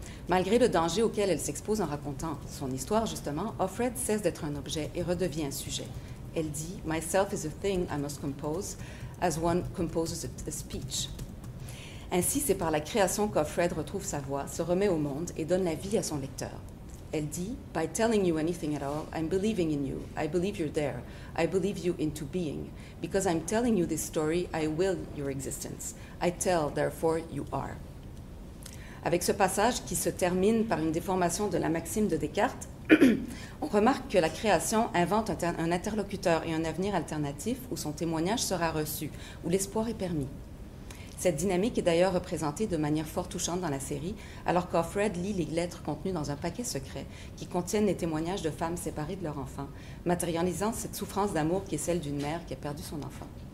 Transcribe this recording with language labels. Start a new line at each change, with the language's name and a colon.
French: Malgré le danger auquel elle s'expose en racontant son histoire, justement, Offred cesse d'être un objet et redevient un sujet. Elle dit
English: « Myself is a thing I must compose, as one composes a speech ».
French: Ainsi, c'est par la création qu'Offred retrouve sa voix, se remet au monde et donne la vie à son lecteur. Elle dit,
English: « By telling you anything at all, I'm believing in you. I believe you're there. I believe you into being. Because I'm telling you this story, I will your existence. I tell, therefore you are.
French: » Avec ce passage qui se termine par une déformation de la maxime de Descartes, on remarque que la création invente un interlocuteur et un avenir alternatif où son témoignage sera reçu, où l'espoir est permis. Cette dynamique est d'ailleurs représentée de manière fort touchante dans la série, alors qu'Offred lit les lettres contenues dans un paquet secret qui contiennent les témoignages de femmes séparées de leur enfant, matérialisant cette souffrance d'amour qui est celle d'une mère qui a perdu son enfant.